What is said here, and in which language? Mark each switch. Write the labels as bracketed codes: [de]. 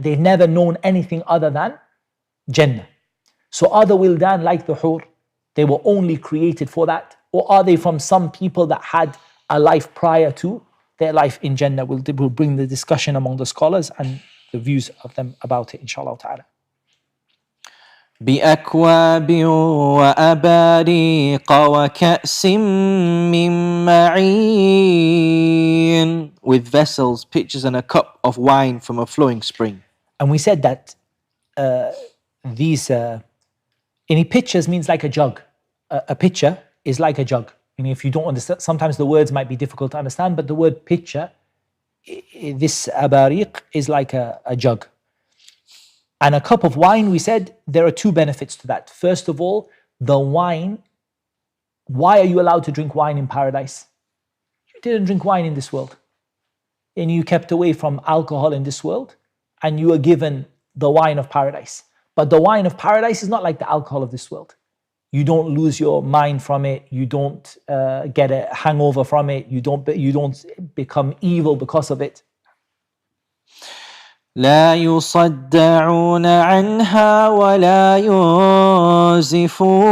[en] They've never known anything other than Jannah. So are the wildan like the hur? They were only created for that? Or are they from some people that had a life prior to their life in Jannah? We'll bring the discussion among the scholars and the views of them about it, inshallah ta'ala. [ar] بأكواب وأباريق وكأس من معين. [en] With vessels, pitchers and a cup of wine from a flowing spring. And we said that these any pitchers means like a jug. A pitcher is like a jug. If you don't understand, sometimes the words might be difficult to understand, but the word pitcher, this abariq, is like a jug. And a cup of wine, we said there are two benefits to that. First of all, the wine, why are you allowed to drink wine in paradise? You didn't drink wine in this world. And you kept away from alcohol in this world, and you were given the wine of paradise. But the wine of paradise is not like the alcohol of this world. You don't lose your mind from it. You don't get a hangover from it. You don't become evil because of it. [ar] لا يصدعون عنها ولا ينزفون.